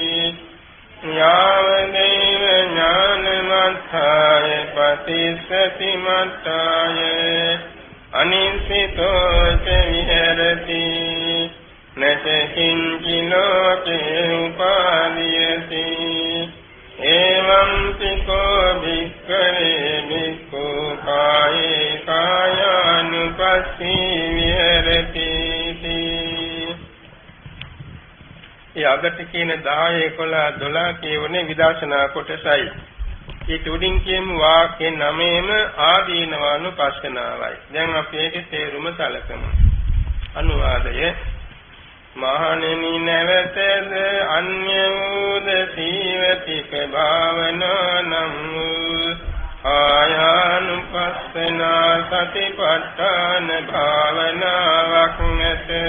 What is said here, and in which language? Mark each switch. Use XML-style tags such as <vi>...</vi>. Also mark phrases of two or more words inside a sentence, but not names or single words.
<pi>යාවදේව ඥානමත්ථාය පතිස්සති මත්ථාය අනිසිතෝ ච විහෙරති නච කිංචි ලෝකේ උපාදීයති එවං පිකෝ භික්ඛවේ භික්ඛු කායේ කායානුපස්සී විහෙරති.</pi> <si>ඒ අගට කියන 10 11 12 කියවනේ විදර්ශනා කොටසයි. ඒ උඩින් කියමු වාක්‍ය 9ම ආදීනවානුපස්සනාවයි. දැන් අපි ඒකේ තේරුම සැලකමු. අනුවාදය මහණෙනි නැවතද අන්‍ය වූද සීවතික භාවනා නම් ආයානුපස්සනා සතිපට්ඨාන භාවනාවක් නැත.</si>